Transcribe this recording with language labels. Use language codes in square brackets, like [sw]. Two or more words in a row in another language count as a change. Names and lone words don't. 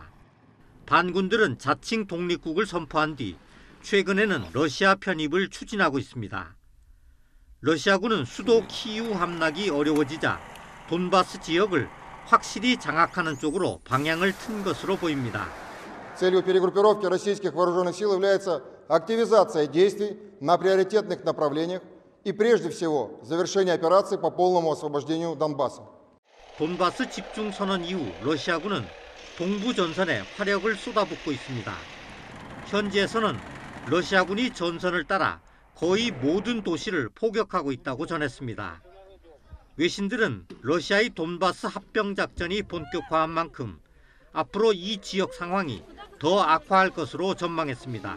[ko] 반군들은 자칭 독립국을 선포한 뒤 최근에는 러시아 편입을 추진하고 있습니다. 러시아군은 수도 키이우 함락이 어려워지자 돈바스 지역을 확실히 장악하는 쪽으로 방향을 튼 것으로 보입니다. [ru] Целью перегруппировки российских вооруженных сил является активизация действий на приоритетных направлениях и прежде всего завершение операции по полному освобождению Донбасса. [ko] 돈바스 집중 선언 이후 러시아군은 동부 전선에 화력을 쏟아붓고 있습니다. 현지에서는 러시아군이 전선을 따라 거의 모든 도시를 포격하고 있다고 전했습니다. 외신들은 러시아의 돈바스 합병 작전이 본격화한 만큼 앞으로 이 지역 상황이 더 악화할 것으로 전망했습니다.